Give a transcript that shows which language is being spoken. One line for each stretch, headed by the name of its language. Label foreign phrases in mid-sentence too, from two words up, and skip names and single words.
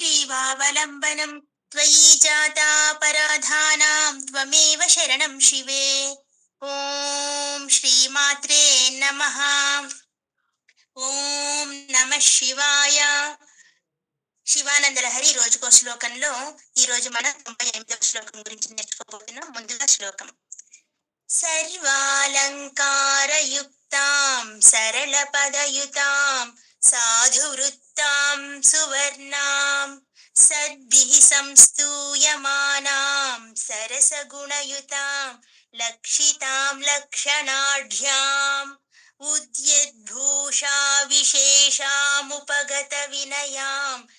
Sanskrit: शिवावलम्बनं त्वयि जातापराधानां त्वमेव शरणं शिवे। ॐ श्रीमात्रे नमः। ॐ नम शिवाय.
Telugu: శివానంద లహరి రోజుకో శ్లోకంలో ఈ రోజు మనం 98వ శ్లోకం గురించి నేర్చుకోబోతున్నాం. ముందుగా శ్లోకం.
Sanskrit: सर्वालंकारयुक्तां सरल पदयुतां साधुवृत्तां सुवर्णां सद्भिः संस्तूयमानां सरसगुणयुतां लक्षितां लक्षणाढ्यां उद्यद्भूषा विशेषामुपगत विनयां